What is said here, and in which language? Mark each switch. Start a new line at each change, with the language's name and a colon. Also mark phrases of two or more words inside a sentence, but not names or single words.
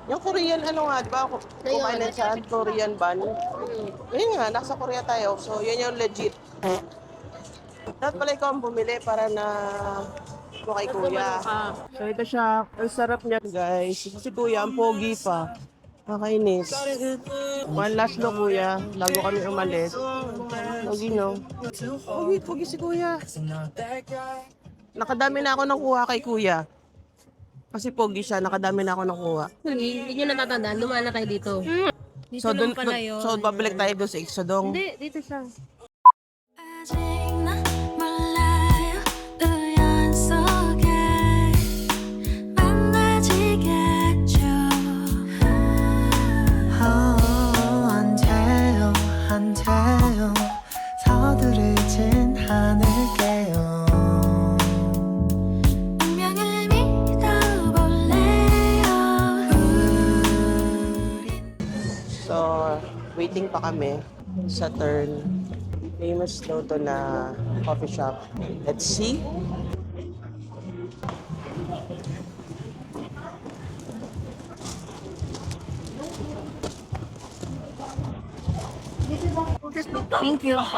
Filipino: Yung Korean, ano nga, di ba? Kumain na siya,
English: Korean bun.
Filipino: Ayun nga, nasa Korea tayo. So, yan yung legit. Dapat pala ikaw ang bumili para na ito kay Kuya. So, ito siya. Ang sarap niya, guys. Si Kuya, ang pogi pa. Nakainis.
English: One last look,
Filipino: Kuya. Bago kami umalis. Pogi, no? Pogi si Kuya. Nakadami na ako ng kuha kay Kuya. Kasi pogi siya, nakadami na ako ng kuha. Hindi nyo natatandaan. Dumaan na kayo dito. Dito So, lang pala yun. so babalik tayo doon sa Exodong. Hindi, dito siya.
Korean: 아직 난 몰라요 우연 속에 만나지겠죠 안 돼요 서두르진 않을게요 운명을 믿어볼래요
Filipino: So, waiting pa kami sa turn. Famous daw to na coffee shop.
English: Let's see. Thank you.